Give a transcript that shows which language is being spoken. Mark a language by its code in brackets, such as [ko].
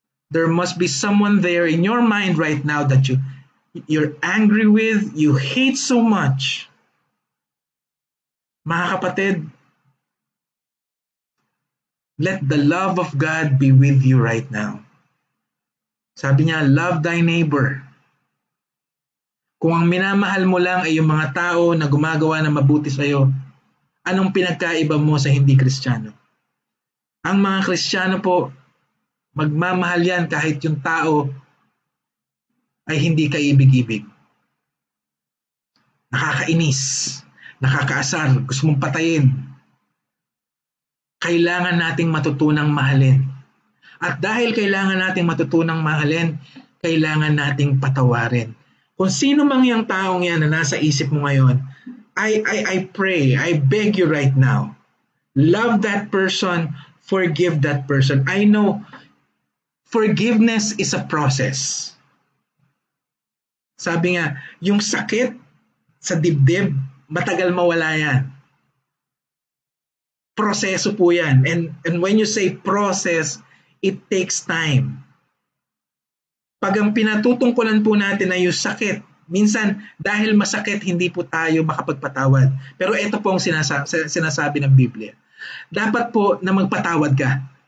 [en] There must be someone there in your mind right now that you're angry with, you hate so much. [tl] Mga kapatid, [en] let the love of God be with you right now. [tl] Sabi niya, [en] love thy neighbor. [tl] Kung ang minamahal mo lang ay yung mga tao na gumagawa ng mabuti sa iyo, anong pinagkaiba mo sa hindi Kristiyano? Ang mga Kristiyano po, magmamahal yan kahit yung tao ay hindi kaibig-ibig. Nakakainis, nakakaasar, gusto mong patayin. Kailangan nating matutunang mahalin. At dahil kailangan nating matutunang mahalin, kailangan nating patawarin. Kung sino mang yung taong yan na nasa isip mo ngayon, [en] I pray, I beg you right now, love that person, forgive that person. I know forgiveness is a process. [tl] Sabi nga, yung sakit sa dibdib, matagal mawala yan. Proseso po yan. [en] And when you say process, it takes time. [tl] Pag ang pinatutungkulan po natin ay yung sakit, minsan dahil masakit, hindi po tayo makapagpatawad. Pero ito po ang sinasabi ng Biblia. Dapat po na magpatawad ka.